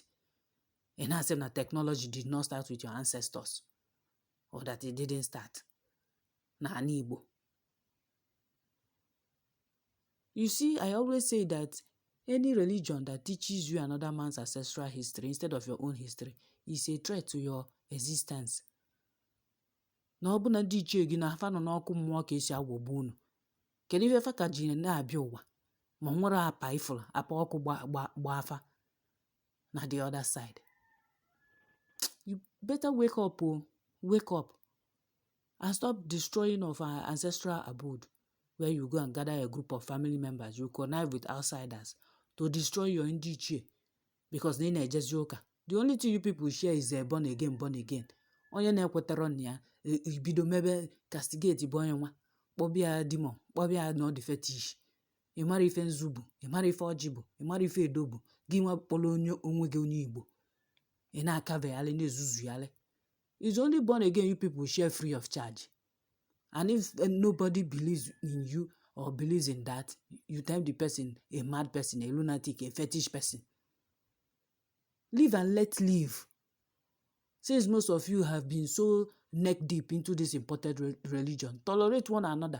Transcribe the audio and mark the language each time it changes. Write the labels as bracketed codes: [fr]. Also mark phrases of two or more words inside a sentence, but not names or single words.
[en] And I said that technology did not start with your ancestors, or that it didn't start. [ig] Na Igbo. [en] You see, I always say that any religion that teaches you another man's ancestral history instead of your own history is a threat to your existence. [ig] Na ọ bụ na ndị ichie gị na afa nọ n'ọkụ mmụọ ka esi aghọgbu unu. Kedu ife fa ka ji na-abịa ụwa ma nwere apa ifụrụ apa ọkụ gba afa na [en] the other side? You better wake up, oh, wake up and stop destroying of our ancestral abode, where you go and gather a group of family members, you connive with outsiders to destroy your [ig] ndị ichie [en] because they [ig] na-ejezi ụka. [en] The only thing you people share is born again, born again. [ig] Onye na-ekwetara na ya ibido mebe castigate bụ onye nwa, kpọbịa demon, kpọbịa na ọ dị fetish. Ị mara ife nzu bụ, ị mara ife ọjị bụ, ị mara ife edo bụ, gị nwa kpọrọ onwe gị onye Igbo. Ị na-akavegharị na-ezuzugharị. [en] It's only born again you people share free of charge. And if nobody believes in you or believes in that, you term the person a mad person, a lunatic, a fetish person. Live and let live. Since most of you have been so neck deep into this imported religion, tolerate one another.